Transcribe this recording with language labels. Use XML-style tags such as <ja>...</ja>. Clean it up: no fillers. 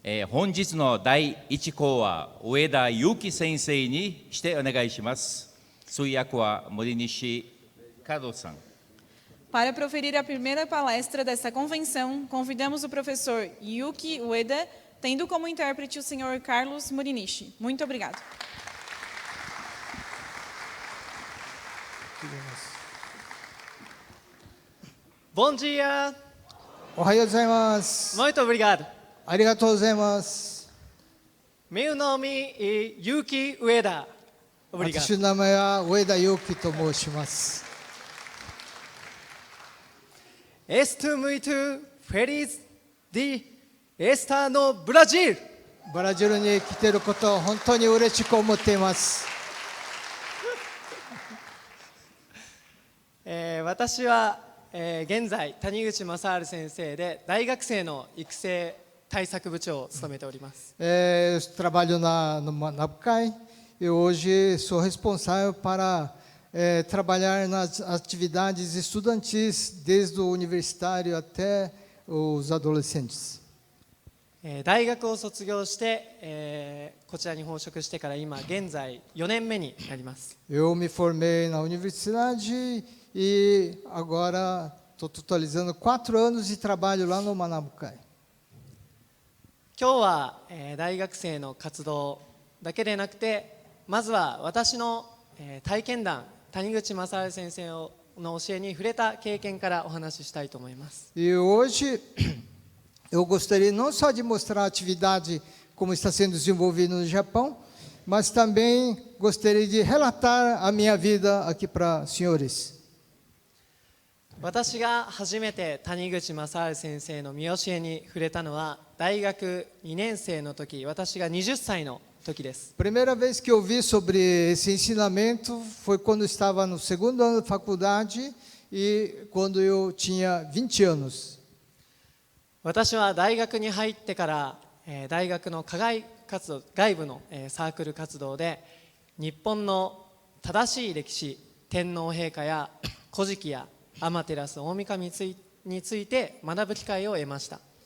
<ja>本日の第1項は上田祐樹先生にしてお願いします。通訳は森西門さん。</ja> <pt>Para proferir a primeira palestra desta convenção, convidamos o professor Yuki Ueda, tendo como intérprete o senhor Carlos Murinishi. Muito obrigado. Bom dia!</pt> <ja>おはようございます。</ja> <pt>Muito obrigado.</pt> <ja>ありがとうございます。</ja> <pt>Meu nome é Yuki Ueda.</pt> <ja>私</ja> <pt>Obrigado.</pt> <ja>の名前は上田祐樹と申します。</ja> <pt>Estou muito feliz de estar no Brasil.</pt> <ja>ブラジルに来ていることを本当に嬉しく思っています。私は、現在谷口正治先生で大学生の育成対策部長を務めております。</ja> <pt>Eu trabalho no Manabucai e hoje sou responsável para trabalhar nas atividades estudantis, desde o universitário até os adolescentes.</pt> <ja>大学を卒業して、こちらに奉職してから今現在4年目になります。</ja> <pt>Eu me formei na universidade e agora estou totalizando 4 anos de trabalho lá no Manabucai.</pt> <ja>今日は、大学生の活動だけでなくてまずは私の、体験談谷口正治先生の教えに触れた経験からお話ししたいと思います。</ja> <pt>E hoje eu gostaria não só de mostrar a atividade como está sendo desenvolvida no Japão, mas também gostaria de relatar a minha vida aqui para os senhores.</pt> <ja>私が初めて谷口正治先生の見教えに触れたのは大学2年生の時、私が20歳の時です。</ja> <pt>Primeira vez que eu vi sobre esse ensinamento foi quando eu estava no segundo ano da faculdade e quando eu tinha 20 anos.</pt> <ja>私は大学に入ってから、大学の課外活動、外部の、サークル活動で日本の正しい歴史、天皇陛下や古事記や天照大神について学ぶ機会を得ました。</ja>